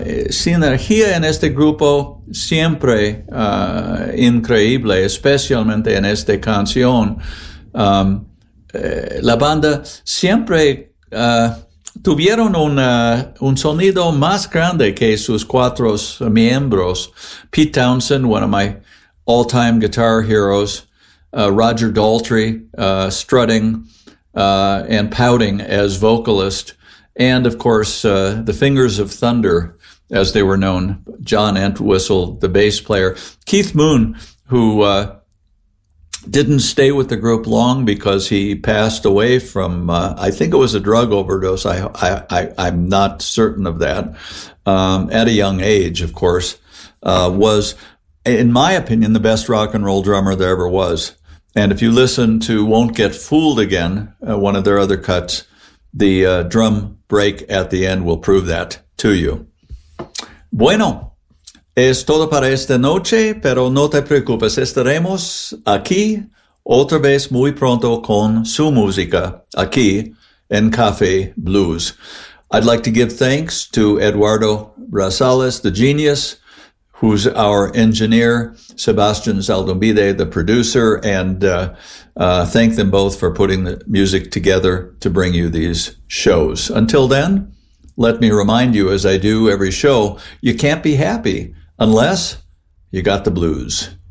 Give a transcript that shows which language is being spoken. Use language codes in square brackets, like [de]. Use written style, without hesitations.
[es] Sinergia en este grupo siempre increíble, especialmente en esta canción. La banda siempre tuvieron un sonido más grande que sus cuatro miembros. [en] Pete Townshend, one of my all-time guitar heroes, Roger Daltrey, strutting and pouting as vocalist, and of course, the Fingers of Thunder, as they were known, John Entwistle, the bass player. Keith Moon, who didn't stay with the group long because he passed away from, I think it was a drug overdose. I'm not certain of that. At a young age, of course, was, in my opinion, the best rock and roll drummer there ever was. And if you listen to Won't Get Fooled Again, one of their other cuts, the drum break at the end will prove that to you. [es] Bueno. Es todo para esta noche, pero no te preocupes, estaremos aquí otra vez muy pronto con su música, aquí en Café Blues. [en] I'd like to give thanks to Eduardo Rosales, the genius, who's our engineer, Sebastian Zaldumbide, the producer, and thank them both for putting the music together to bring you these shows. Until then, let me remind you, as I do every show, you can't be happy unless you got the blues.